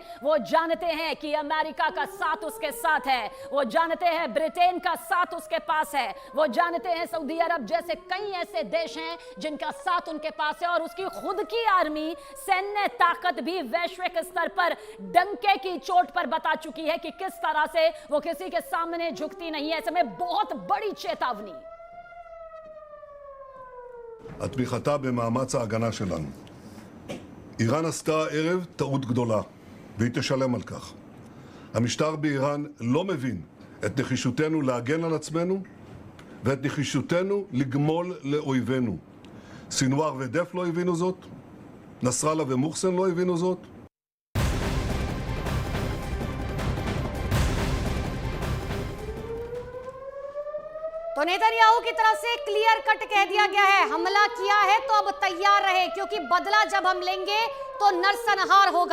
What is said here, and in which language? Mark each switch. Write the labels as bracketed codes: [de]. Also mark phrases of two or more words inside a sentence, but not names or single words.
[hi] वो जानते हैं कि अमेरिका का साथ उसके साथ है, वो जानते हैं ब्रिटेन का साथ उसके पास है, वो जानते हैं सऊदी अरब जैसे कई ऐसे देश हैं जिनका साथ उनके पास है। और उसकी खुद की आर्मी सैन्य ताकत भी वैश्विक स्तर पर डंके की चोट पर बता चुकी है कि किस तरह से वो किसी के सामने झुकती नहीं है। ऐसे में बहुत बड़ी चेतावनी। [he] התמיכתה במאמץ ההגנה שלנו. איראן עשתה הערב טעות גדולה, והיא תשלם על כך. המשטר באיראן לא מבין את נחישותנו להגן על עצמנו, ואת נחישותנו לגמול לאויבינו. סינואר ודף לא הבינו זאת, נסראללה ומוחסן לא הבינו זאת. [hi] तो नेतन्याहू की तरफ से [en] clear cut [hi] कह दिया गया है, हमला किया है तो अब तैयार रहे, क्योंकि बदला जब हम लेंगे तो नरसंहार होगा।